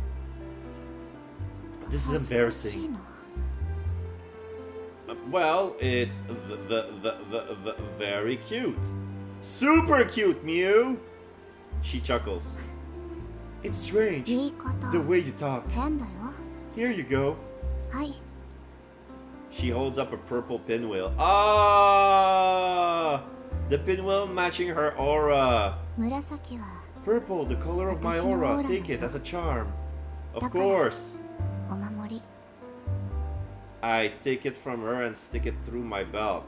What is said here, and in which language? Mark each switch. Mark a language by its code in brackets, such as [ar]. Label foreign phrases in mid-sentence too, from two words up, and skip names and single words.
[en] This is embarrassing. Well, it's very cute. Super cute, Mew! She chuckles. It's strange. [ja] 言い方 [en] The way you talk. [ja] 変だよ。 [en] Here you go. [ja] はい。 [en] She holds up a purple pinwheel. Ah! The pinwheel matching her aura. [ja] 紫は [en] Purple, the color of my aura. Take it as a charm. Of course. [ja] お守り。 [en] I take it from her and stick it through my belt.